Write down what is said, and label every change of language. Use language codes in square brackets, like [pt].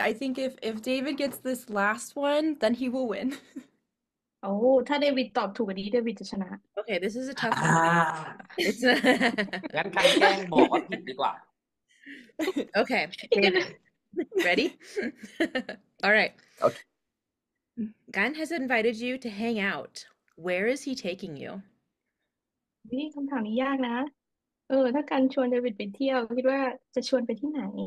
[en] I think if David gets this last one, then he will win. [th] โอ้ถ้าเดวิดตอบถูกกว่านี้เดวิดจะชนะ [en] Okay, this is a tough อ่า one. It's [th] งั้นใครแกล้งบอกว่าผิดดีกว่า [en] okay. David, ready? All right. Okay. Gunn has invited you to hang out. Where is he taking you? [th] นี่คำถามนี้ยากนะ ถ้ากันชวนเดวิดไปเที่ยวคิดว่าจะชวนไปที่ไหน